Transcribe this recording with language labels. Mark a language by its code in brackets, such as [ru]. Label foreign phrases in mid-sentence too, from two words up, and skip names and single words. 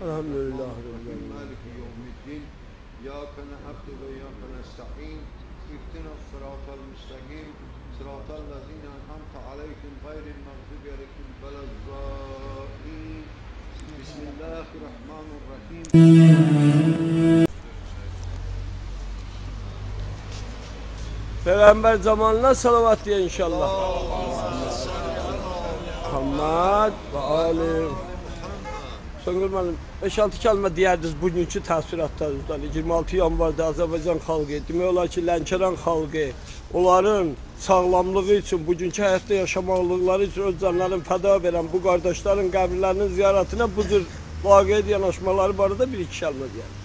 [ar] الحمد لله رب العالمين. مالك يوم الدين. إياك نعبد وإياك نستعين. اهدنا الصراط المستقيم صراط الذين أنعمت عليهم غير المغضوب عليهم ولا الضالين. بسم الله الرحمن الرحيم. [tr] Peygamber zamanına salavat diye inşallah. Muhammed ve Ali. [az] Songül müəllim, 5-6 kəlmə deyərdiniz bugünkü təəssüratlarınızdan. 26 yanvarda Azərbaycan xalqı, demək olar ki, Lənkəran xalqı, onların sağlamlığı üçün, bugünkü həyatda yaşamaqlıqları üçün öz canlarını fəda verən bu qardaşların qəbirlərinin ziyarətinə bu cür vaqiə yanaşmaları barədə bir iki kəlmə deyərdiniz.